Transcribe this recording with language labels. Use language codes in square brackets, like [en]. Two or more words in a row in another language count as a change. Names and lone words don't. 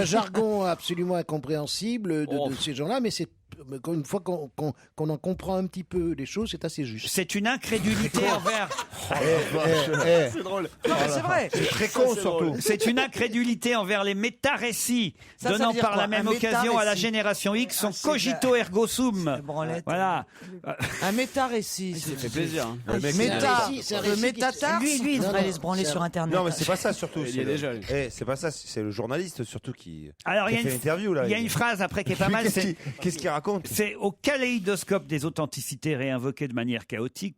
[fr] un jargon absolument incompréhensible de ces gens-là, mais c'est une fois qu'on en comprend un petit peu les choses, c'est assez juste. C'est une incrédulité envers. C'est drôle. Non, mais c'est vrai. C'est très con surtout. C'est une incrédulité envers les méta-récits, Ça veut donnant dire par quoi, la même un occasion à la méta-récit? génération X son c'est [la] cogito ergo sum. [fr] branlette. Voilà. Un méta-récit. Ça fait plaisir. hein. Méta. c'est un Le récit qui- métatarse. Lui, il Non, devrait non, aller se branler c'est sur un- Internet. Non mais c'est pas ça surtout. Il y c'est est le- déjà, lui. C'est pas ça, c'est le journaliste surtout qui. Alors, qui il y a a fait une- l'interview là. Il y a une phrase après qui est pas mal. Qu'est-ce c'est- qu'il raconte? raconte. C'est au kaléidoscope des authenticités réinvoquées de manière chaotique,